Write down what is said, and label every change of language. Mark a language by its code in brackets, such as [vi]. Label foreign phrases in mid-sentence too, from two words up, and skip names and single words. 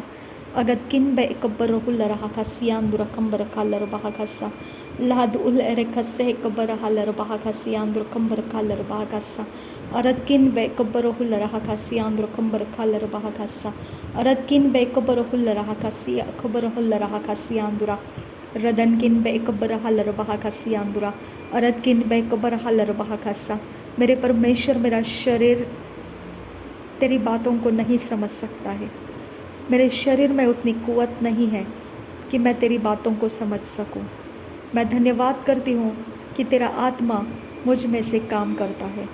[hi] Agatkin ba ikabarahulla raha kasiyandur kambara kala rabaha kasa. Lahad ul ere kasehe kubarahala rabaha kasiyandur kambara kala rabaha kasa. Aratkin ba ikabarahulla raha kasiyandur kambara kala rabaha kasa. Aratkin ba ikabarahulla raha kasi kubarahulla raha kasiyandura. रदनकिन बेकबर हलर बहा खसियांदुरा, अरदकिन बेकबर हलर बहा खसा। मेरे परमेश्वर, मेरा शरीर तेरी बातों को नहीं समझ सकता है। मेरे शरीर में उतनी कुव्वत नहीं है कि मैं तेरी बातों को समझ सकूं। मैं धन्यवाद करती हूँ कि तेरा आत्मा मुझ में से काम करता है।